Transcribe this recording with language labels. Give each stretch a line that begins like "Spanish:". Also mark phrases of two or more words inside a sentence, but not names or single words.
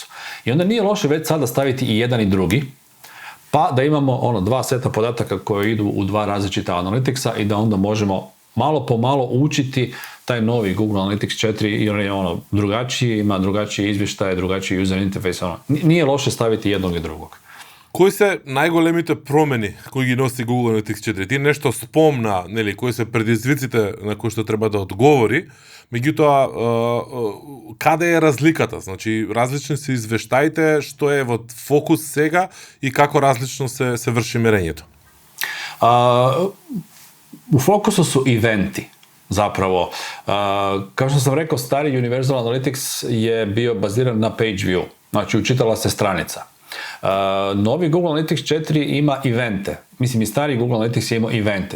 Croatian: I onda nije loše već sada staviti i jedan i drugi, pa da imamo 2 seta podataka koje idu u 2 različita Analyticsa i da onda možemo malo po malo učiti taj novi Google Analytics 4 i on je drugačiji, ima drugačije izvještaje, drugačiji
English: user interface.
Croatian: Nije loše staviti jednog i drugog.
Macedonian: Кои се најголемите промени кои ги носи Google Analytics 4? Ти нешто спомна, нели, кои се предизвиците на кои што треба да одговори, меѓутоа каде е разликата? Значи, различни се извештаите, што е во фокус сега и како различно се врши мерењето?
Croatian: U fokusu su eventi. Zapravo, kao što sam rekao, stari Universal Analytics je bio baziran na
English: page view,
Croatian: znači učitala se stranica. Novi Google Analytics 4 ima evente. Mislim, i stari Google Analytics je imao evente.